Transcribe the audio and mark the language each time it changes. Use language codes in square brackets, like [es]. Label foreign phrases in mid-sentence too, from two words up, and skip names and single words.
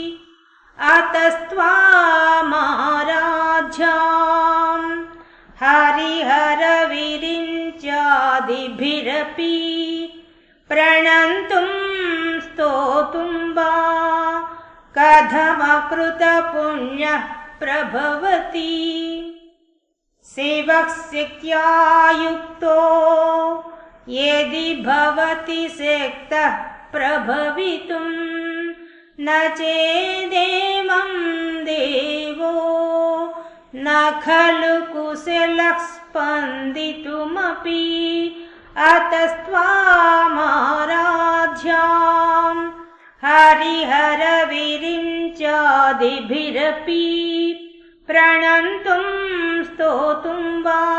[sa] అతస్త్వామారాధ్యాం హరిహర విరించాదిభిరపి ప్రణంతుం స్తోతుం వా కథమకృత పుణ్య ప్రభవతి. శివః శక్త్యా యుక్తో యది భవతి శక్తః ప్రభవితుం न चेदेवं देवो न खलु कुशलः स्पन्दितुमपि अतस्त्वामाराध्यां हरिहरविरिञ्चादिभिरपि प्रणन्तुं स्तोतुं वा